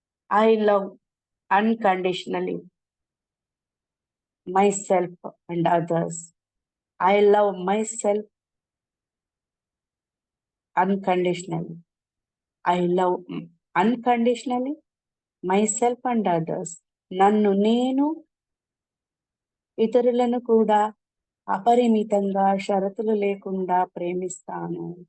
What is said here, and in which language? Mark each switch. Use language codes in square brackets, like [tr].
[en] I love unconditionally myself and others. I love myself unconditionally. I love unconditionally myself and others. [te] నన్ను నేను ఇతరులను కూడా అపరిమితంగా షరతులు లేకుండా ప్రేమిస్తున్నాను.